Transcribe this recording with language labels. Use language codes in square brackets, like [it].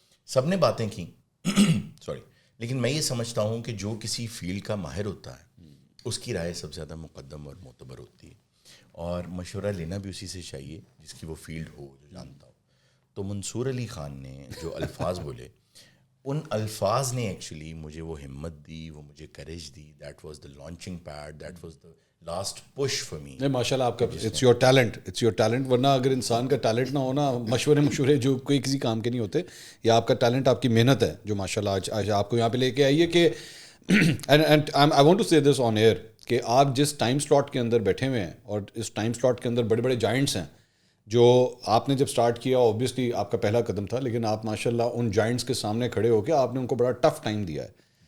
[ur] سب نے باتیں کی سوری, لیکن میں یہ سمجھتا ہوں کہ جو کسی فیلڈ کا ماہر ہوتا ہے اس کی رائے سب سے زیادہ مقدم اور معتبر ہوتی ہے, اور مشورہ لینا بھی اسی سے چاہیے جس کی وہ فیلڈ ہو, جو جانتا ہو. تو منصور علی خان نے جو الفاظ بولے, ان الفاظ نے ایکچولی مجھے وہ ہمت دی, وہ مجھے courage the. [en] That was the launching pad, that was the last push for me. [ur] نہیں ماشاء اللہ آپ کا [en] It's your talent, it's your talent. [ur] ورنہ اگر انسان کا ٹیلنٹ نہ ہونا, مشورے جو کوئی کسی کام کے نہیں ہوتے. یا آپ کا ٹیلنٹ آپ کی محنت ہے جو ماشاء اللہ آج آپ کو یہاں پہ لے کے آئی ہے. کہ [en] and I want to say this on air [ur] کہ آپ جس ٹائم سلاٹ کے اندر بیٹھے ہوئے ہیں, اور اس ٹائم سلاٹ کے اندر بڑے بڑے جائنٹس ہیں جو آپ نے جب سٹارٹ کیا, اوبویسلی آپ کا پہلا قدم تھا, لیکن آپ ماشاء اللہ ان جائنٹس کے سامنے کھڑے ہو کے آپ نے ان کو بڑا ٹف ٹائم دیا ہے.